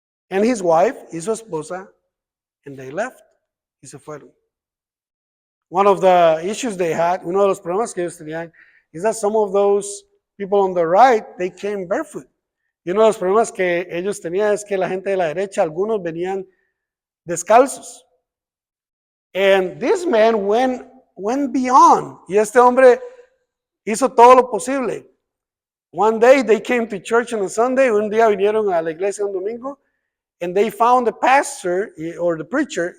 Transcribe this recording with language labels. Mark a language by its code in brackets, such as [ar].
[en] And his wife [es] y su esposa, [en] and they left. [es] Y se fueron. [en] One of the issues they had, [es] uno de los problemas que ellos tenían, [en] is that some of those people on the right, they came barefoot. [es] Y uno de los problemas que ellos tenían es que la gente de la derecha, algunos venían descalzos. [en] And this man went beyond. [es] Y este hombre hizo todo lo posible. [en] One day they came to church on a Sunday. [es] Un día vinieron a la iglesia un domingo. [en] And they found the pastor or the preacher.